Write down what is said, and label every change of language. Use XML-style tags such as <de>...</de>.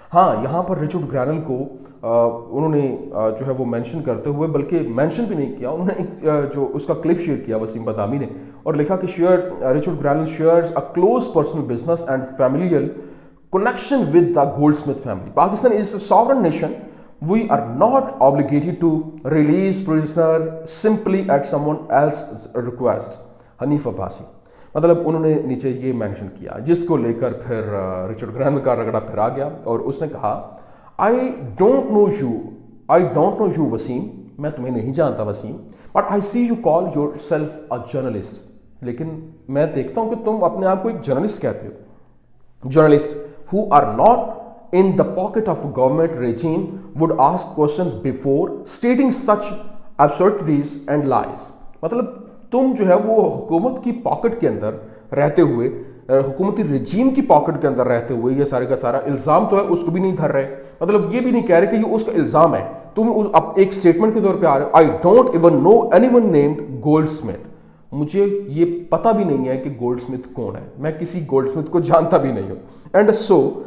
<hi>हाँ, यहाँ पर रिचर्ड ग्रैनल को उन्होंने जो है वो मेंशन करते हुए, बल्कि मेंशन भी नहीं किया, उन्होंने एक जो उसका क्लिप शेयर किया वसीम बदामी ने, और लिखा कि Richard ग्रैनल</hi> <en>Shares a close personal business and familial connection with the Goldsmith family. Pakistan is a sovereign nation. We are not obligated to release prisoner simply at someone else's request.</en> <hi>Hanif Abbasi, मतलब उन्होंने नीचे ये mention किया, जिसको लेकर फिर Richard ग्रैनल का रगड़ा फिर आ गया और उसने कहा</hi> <en>I don't know you Wasim,</en> <hi>मैं तुम्हें नहीं जानता Wasim,</hi> <en>but I see you call yourself a journalist,</en> <hi>लेकिन मैं देखता हूं कि तुम अपने आप को एक जर्नलिस्ट कहते हो।</hi> <en>Journalist who are not in the pocket of a government regime would ask questions before stating such absurdities and lies.</en> <hi>मतलब तुम जो है वो हुकूमत की पॉकेट के अंदर रहते हुए, हुकूमती रजीम की पॉकेट के अंदर रहते हुए ये सारे का सारा इल्ज़ाम तो है उसको भी नहीं धर रहे, मतलब ये भी नहीं कह रहे कि ये उसका इल्ज़ाम है, तुम अब एक स्टेटमेंट के तौर पे आ रहे हो,</hi> <en>I don't even know anyone named Goldsmith,</en> <hi>मुझे ये पता भी नहीं है कि गोल्डस्मिथ कौन है, मैं किसी गोल्डस्मिथ को जानता भी नहीं हूं, एंड सो</hi>